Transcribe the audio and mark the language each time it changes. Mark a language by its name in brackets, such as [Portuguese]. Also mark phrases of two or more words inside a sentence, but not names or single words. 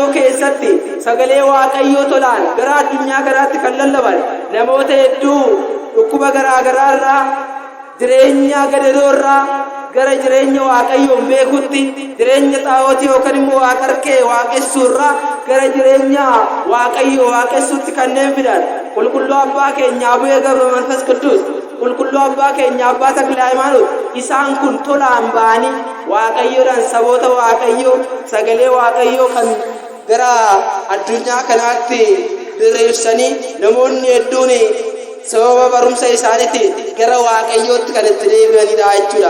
[Oromo] keessatti sagalee waaqayyoo tolaan gara addunyaa kanaatti kan lallaban namoota hedduu dhukkuba garaa garaa irraa jireenya gadadoo irraa gara jireenya waaqayyoon beekutti jireenya xaa'ootii yookaan immoo waaqarkee waaqessuu irraa gara jireenya waaqayyoo waaqessuutti kanneen fidan qulqulluu abbaa keenya Abu'ee ገብረ መንፈስ ቅዱስ qulqulluu abbaa keenya abbaa Takla Hayimaanoot isaan kun tolaan ba'anii waaqayyoodhaan saboota waaqayyoo sagalee waaqayyoo kan gara addunyaa kanaatti diriirsanii namoonni hedduun sababa barumsa isaaniitti gara waaqayyootti kan itti deebi'anidha jechuudha.